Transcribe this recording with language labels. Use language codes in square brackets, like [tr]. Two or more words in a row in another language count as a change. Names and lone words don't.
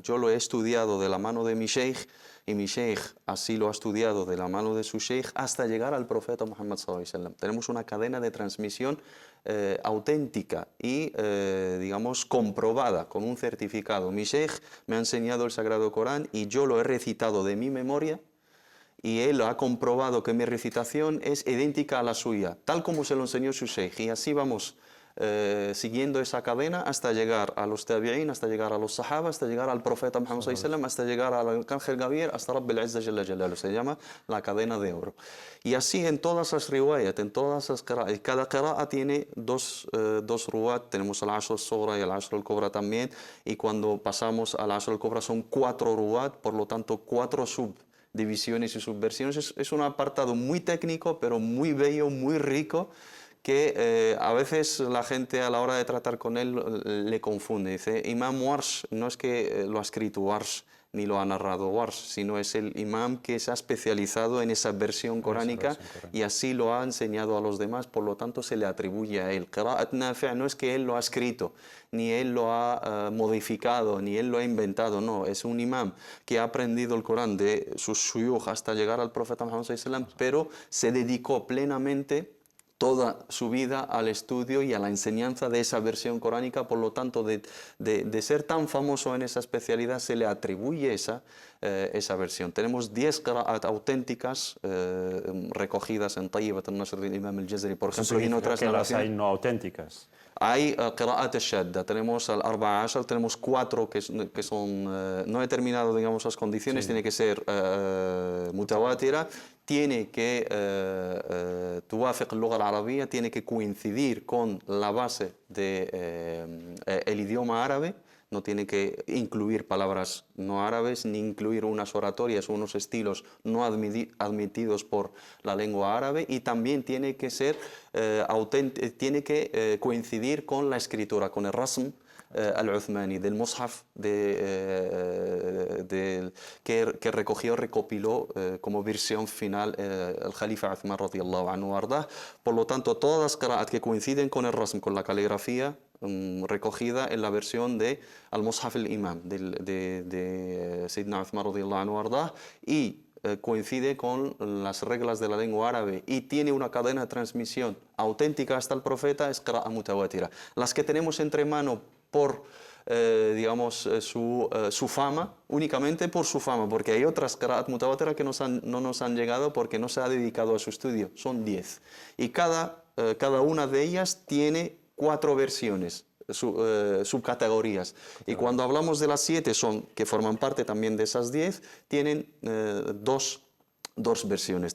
[es] Yo lo he estudiado de la mano de mi sheikh y mi sheikh así lo ha estudiado de la mano de su sheikh hasta llegar al profeta Muhammad [ar] صلى الله عليه وسلم. [es] Tenemos una cadena de transmisión auténtica y, digamos, comprobada con un certificado. Mi sheikh me ha enseñado el Sagrado Corán y yo lo he recitado de mi memoria y él ha comprobado que mi recitación es idéntica a la suya, tal como se lo enseñó su sheikh. Y así vamos siguiendo esa cadena hasta llegar a los tabi'in, hasta llegar a los sahaba, hasta llegar al profeta Muhammad [ar] صلى الله عليه وسلم, [es] hasta llegar al arcángel Gabriel, hasta [ar] رب العزة جل جلاله. [es] Se llama la cadena de oro. Y así en todas las riwayat, en todas las qira'at, cada qira'a tiene dos ruwat. Tenemos [ar] العشر الصغرى [es] y [ar] العشر الكبرى [es] también, y cuando pasamos [ar] العشر الكبرى [es] son 4 ruwat, por lo tanto 4 subdivisiones y subversiones. Es un apartado muy técnico, pero muy bello, muy rico, que a veces la gente a la hora de tratar con él le confunde. Dice, Imam Warsh, no es que lo ha escrito Warsh ni lo ha narrado Warsh, sino es el imam que se ha especializado en esa versión coránica y así lo ha enseñado a los demás, por lo tanto se le atribuye a él. [ar] قراءات نافع' [es] no es que él lo ha escrito, ni él lo ha modificado, ni él lo ha inventado, no, es un imam que ha aprendido el Corán de sus shuyukh hasta llegar al profeta Muhammad [ar] صلى الله عليه وسلم, [es] pero se dedicó plenamente toda su vida al estudio y a la enseñanza de esa versión coránica. Por lo tanto, de ser tan famoso en esa especialidad, se le atribuye esa versión. Tenemos 10 qira'at auténticas recogidas en Tayyibat al-Nasr del Imam al-Jazari, por ejemplo, y en otras narraciones. Las hay no auténticas. Hay [ar] قراءات الشاذة, [es] tenemos [ar] الأربعة عشر, [es] tenemos 4 que son no he terminado, digamos, las condiciones, tiene que ser mutawatira, tiene que [ar] توافق اللغة العربية, [es] tiene que coincidir con la base del idioma árabe, no tiene que incluir palabras no árabes, ni incluir unas oratorias o unos estilos no admitidos por la lengua árabe, y también tiene que ser tiene que coincidir con la escritura, con el [ar] الرسم العثماني, [es] del Mus'haf que recogió, recopiló como versión final el Jalifa Uthman [ar] رضي الله عنه وأرضاه. [es] Por lo tanto, todas las qira'at que coinciden con el rasm, con la caligrafía recogida en la versión de [ar] المصحف الإمام [es] de [ar] سيدنا عثمان رضي الله عنه وأرضاه, [es] y coincide con las reglas de la lengua árabe y tiene una cadena de transmisión auténtica hasta el profeta, es [ar] قراءة متواترة. [es] Las que tenemos entre mano por digamos, su fama, únicamente por su fama, porque hay otras [ar] قراءات متواترة [es] que no nos han llegado porque no se ha dedicado a su estudio, son 10. Y cada una de ellas tiene 4 versiones, subcategorías. Y cuando hablamos de las 7, que forman parte también de esas 10, tienen dos versiones.